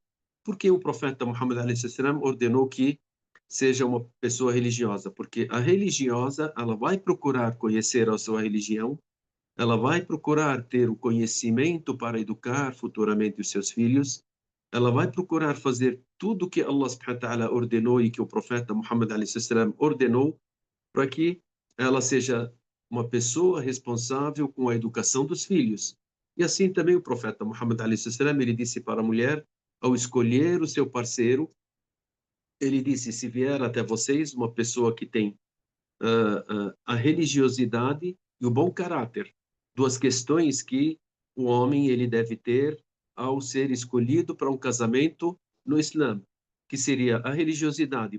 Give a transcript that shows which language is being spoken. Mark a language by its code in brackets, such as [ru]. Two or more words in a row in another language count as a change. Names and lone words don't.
[pt] Porque o profeta Muhammad a.s. ordenou que seja uma pessoa religiosa? Porque a religiosa, ela vai procurar conhecer a sua religião, ela vai procurar ter o conhecimento para educar futuramente os seus filhos, ela vai procurar fazer tudo o que [ar] الله سبحانه وتعالى [pt] ordenou e que o profeta Muhammad a.s. ordenou, para que ela seja uma pessoa responsável com a educação dos filhos. E assim também o profeta Muhammad a.s. ele disse para a mulher, ao escolher o seu parceiro, ele disse, se vier até vocês uma pessoa que tem a religiosidade e o bom caráter, 2 questões que o homem ele deve ter ao ser escolhido para um casamento no Islã, que seria a religiosidade.